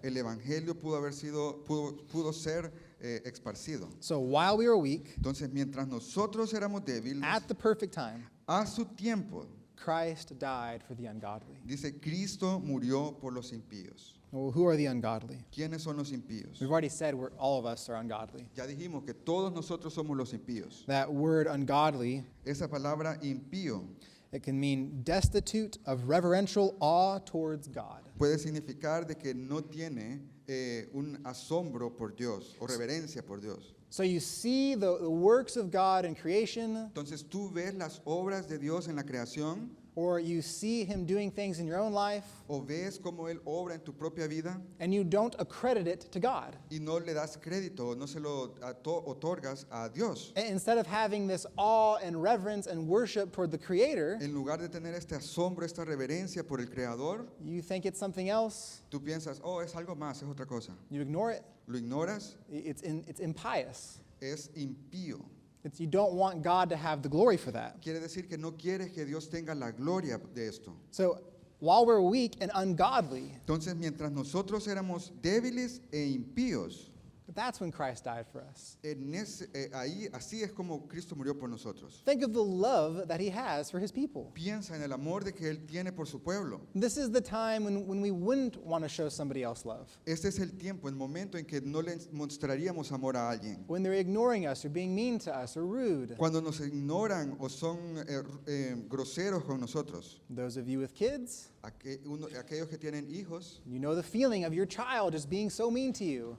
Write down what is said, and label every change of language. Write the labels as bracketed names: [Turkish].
[Spanish] El evangelio pudo ser esparcido. [English] So while we were weak, [Spanish] Entonces, mientras nosotros éramos débiles, [English] at the perfect time, [Spanish] a su tiempo, [English] Christ died for the ungodly. [Spanish] dice, Cristo murió por los impíos. [English] Well, who are the ungodly? [Spanish] ¿Quiénes son los impíos? [English] We've already said all of us are ungodly. [Spanish] Ya dijimos que todos nosotros somos los impíos. [English] That word ungodly, [Spanish] Esa palabra impío [English] it can mean destitute of reverential awe towards God. [Spanish] puede significar de que no tiene asombro por Dios o reverencia por Dios. [English] So you see the works of God in creation, [Spanish] Entonces tú ves las obras de Dios en la creación [English] or you see him doing things in your own life, [Spanish] o ves cómo Él obra en tu propia vida [English] and you don't accredit it to God. [Spanish] y no le das crédito, no se lo otorgas a Dios. [English] Instead of having this awe and reverence and worship toward the Creator, [Spanish] En lugar de tener este asombro, esta reverencia por el Creador, [English] you think it's something else, [Spanish] tú piensas, oh, es algo más, es otra cosa. [English] you ignore it, [Spanish] Lo ignoras, [English] it's impious. [Spanish] es impío. [English] You don't want God to have the glory for that. [Spanish] Quiere decir que no quieres que Dios tenga la gloria de esto. [English] So while we're weak and ungodly, [Spanish] Entonces, mientras nosotros éramos débiles e impíos, [English] that's when Christ died for us. [Spanish] ahí así es como Cristo murió por nosotros. [English] Think of the love that he has for his people. [Spanish] Piensa en el amor de que Él tiene por su pueblo. [English] This is the time when we wouldn't want to show somebody else love. [Spanish] Este es el tiempo, el momento en que no le mostraríamos amor a alguien. [English] When they're ignoring us or being mean to us or rude. [Spanish] Cuando nos ignoran o son groseros con nosotros. [English] Those of you with kids, [Spanish] Aquellos que tienen hijos, [English] you know the feeling of your child just being so mean to you.